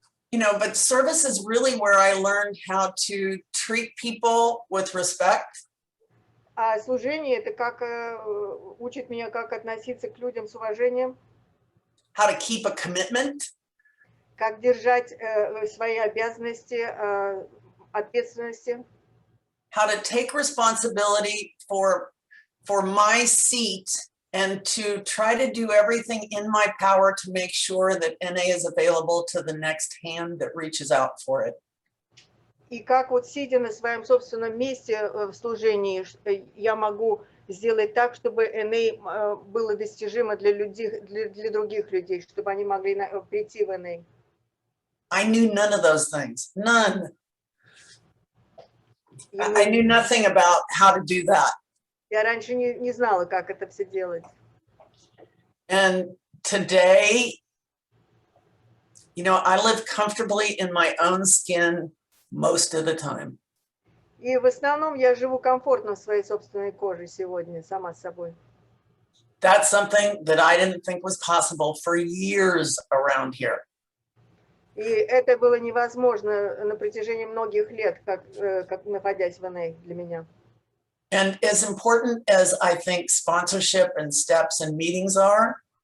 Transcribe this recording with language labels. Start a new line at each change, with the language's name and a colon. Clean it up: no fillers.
English: You know, but service is really where I learned how to treat people with respect.
Russian: А служение это как учит меня, как относиться к людям с уважением,
English: How to keep a commitment,
Russian: как держать свои обязанности, ответственности,
English: how to take responsibility for my seat and to try to do everything in my power to make sure that NA is available to the next hand that reaches out for it.
Russian: И как вот сидя на своем собственном месте в служении, я могу сделать так, чтобы НА было достижимо для других людей, чтобы они могли прийти в НА.
English: I knew none of those things, none. I knew nothing about how to do that.
Russian: Я раньше не знала, как это все делать.
English: And today, you know, I live comfortably in my own skin most of the time.
Russian: И в основном я живу комфортно в своей собственной коже сегодня, сама с собой.
English: That's something that I didn't think was possible for years around here.
Russian: И это было невозможно на протяжении многих лет, как находясь в НА для меня.
English: And as important as I think sponsorship and steps and meetings are,